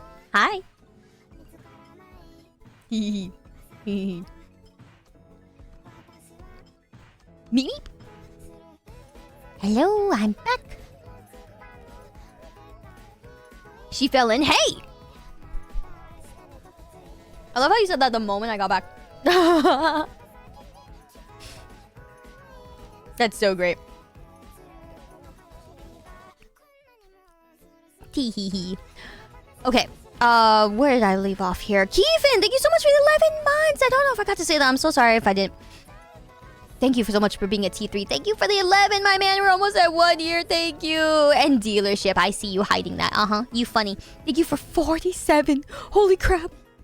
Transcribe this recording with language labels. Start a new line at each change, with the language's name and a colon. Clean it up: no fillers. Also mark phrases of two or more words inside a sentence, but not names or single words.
English: Hi. Hee hee. Meep meep. Hello, I'm back. She fell in. Hey! I love how you said that the moment I got back. That's so great. Tee hee hee. Okay. Where did I leave off here? Keevan, thank you so much for the 11 months. I don't know if I got to say that. I'm so sorry if I didn't. Thank you so much for being a T3. Thank you for the 11, my man. We're almost at 1 year. Thank you. And dealership. I see you hiding that. You funny. Thank you for 47. Holy crap.